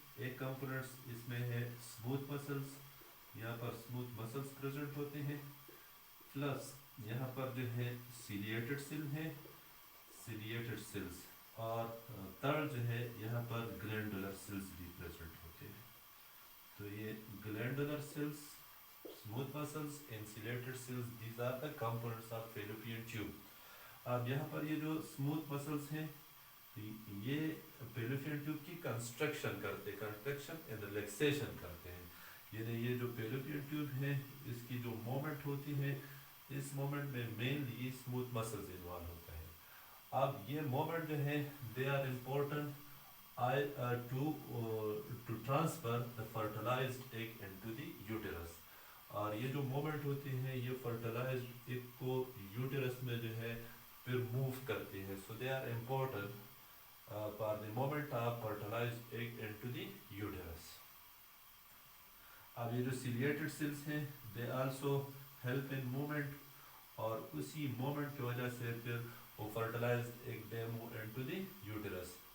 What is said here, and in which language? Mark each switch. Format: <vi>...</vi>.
<ur>ایک کمپوننٹس اس میں ہے اسموتھ مسلس, یہاں پر اسموتھ مسلس پریزنٹ ہوتے ہیں, پلس یہاں پر جو ہے سیلیٹڈ سیل ہے, سیلیٹڈ سیلس, اور تھرڈ جو ہے یہاں پر گلینڈولر سیلس بھی پریزنٹ ہوتے ہیں. تو یہ</ur> <en>Glandular cells, smooth muscles, insulated cells, these are the components of fallopian tube.</en> <ur>اب یہاں پر یہ جو smooth muscles ہیں یہ fallopian tube کی کنسٹرکشن کرتے, کنسٹرکشن اینڈ ریلیکسیشن کرتے ہیں. یعنی یہ جو fallopian tube ہے اس کی جو مومنٹ ہوتی ہے, اس مومنٹ میں مینلی یہ smooth muscles انوالو ہوتا ہے. اب یہ مومنٹ جو ہے</ur> <en>they are important to transfer the fertilized egg into the uterus.</en> <ur>اور یہ جو مومنٹ ہوتی ہے یہ فرٹیلائزڈ ایگ کو یوٹرس میں جو ہے پھر موو کرتی ہے.</ur> <en>So they are important for the movement of fertilised egg into the uterus.</en> <ur>اب یہ جو سیلیٹڈ سیلس ہیں</ur> <en>they also help in movement,</en> <ur>اور اسی مومنٹ کی وجہ سے پھر وہ fertilised egg</ur> <en>They move into the uterus.</en>